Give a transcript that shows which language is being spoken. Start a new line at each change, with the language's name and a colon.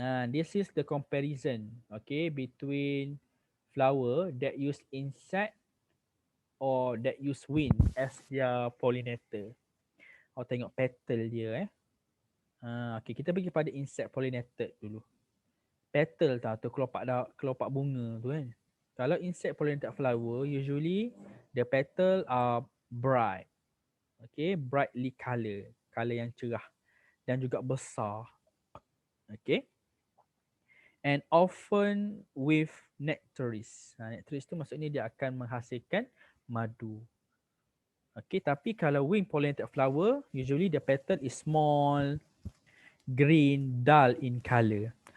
English: This is the comparison, okay, between flower that use insect or that use wind as their pollinator.
Malay: Tengok petal dia okay, kita pergi pada insect pollinated dulu. Petal tu kelopak bunga tu kan. Kalau
English: insect pollinated flower, usually the petal are bright.
Malay: Okay,
English: brightly color
Malay: yang cerah dan juga besar. Okay.
English: And often with nectaries. Nectaries tu
Malay: maksudnya dia akan menghasilkan madu.
English: Okay,
Malay: tapi kalau
English: wind pollinated flower, usually the petal is small, green, dull in color.